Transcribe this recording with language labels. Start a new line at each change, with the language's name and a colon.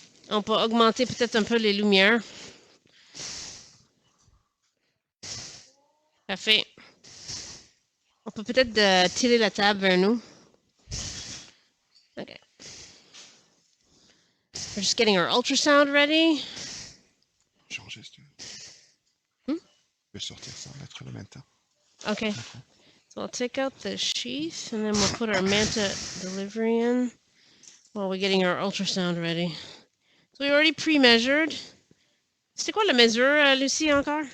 French: On peut augmenter peut-être un peu les lumières. Parfait. On peut peut-être tirer la table vers nous.
English: Okay. We're just getting our ultrasound ready.
French: Changer, si tu veux. Hmm? Je vais sortir ça, mettre le MANTA.
English: Okay. So I'll take out the sheath and then we'll put our Manta delivery in while we're getting our ultrasound ready. So we already pre-measured.
French: C'était quoi la mesure, Lucie, encore?